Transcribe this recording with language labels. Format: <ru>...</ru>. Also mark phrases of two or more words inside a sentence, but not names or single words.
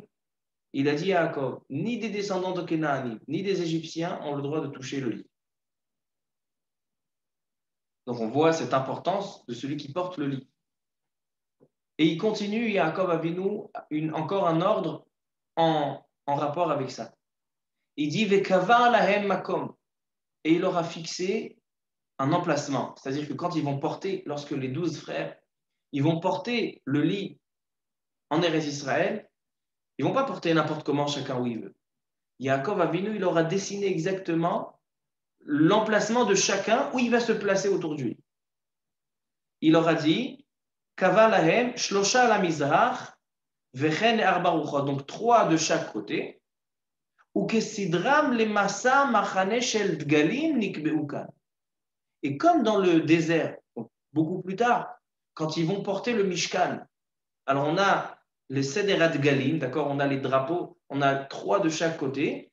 <fr>Il a dit à Yaakov, ni des descendants de Kénanim, ni des Égyptiens ont le droit de toucher le lit. Donc on voit cette importance de celui qui porte le lit. Et il continue, Yaakov Avinu, encore un ordre en rapport avec ça. Il dit</fr> <he>וקבע להם מקום,</he> <fr>et il leur a fixé un emplacement. C'est-à-dire que quand ils vont porter, lorsque les 12 frères, ils vont porter le lit en Eretz Israël, ils ne vont pas porter n'importe comment chacun où il veut. Yaakov Avinu, il leur a dessiné exactement l'emplacement de chacun où il va se placer autour du lit. Il leur a dit</fr> <he>קבע להם שלושה למזרח וכן ארבע רוחות,</he> <fr>donc 3 de chaque côté. Et comme dans le désert, beaucoup plus tard, quand ils vont porter le Mishkan, alors on a les</fr> <he>סדרת דגלים,</he> <fr>d'accord, on a les drapeaux, on a 3 de chaque côté.</fr>